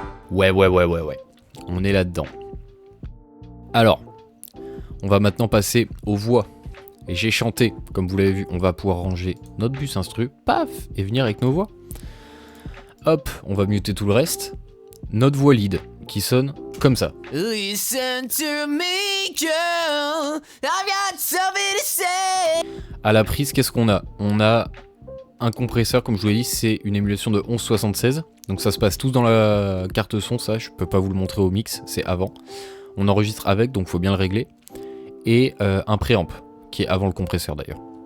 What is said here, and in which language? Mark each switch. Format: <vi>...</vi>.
<fr>Ouais. On est là-dedans. Alors, on va maintenant passer aux voix. Et j'ai chanté, comme vous l'avez vu, on va pouvoir ranger notre bus instru, paf, et venir avec nos voix. Hop, on va muter tout le reste. Notre voix lead, qui sonne comme ça.</fr> <en>Listen to me, girl, I've got something to say.</en> <fr>À la prise, qu'est-ce qu'on a? On a un compresseur, comme je vous l'ai dit, c'est une émulation de 1176. Donc ça se passe tous dans la carte son, ça, je peux pas vous le montrer au mix, c'est avant. On enregistre avec, donc faut bien le régler. Et un préamp, qui est avant le compresseur d'ailleurs.</fr>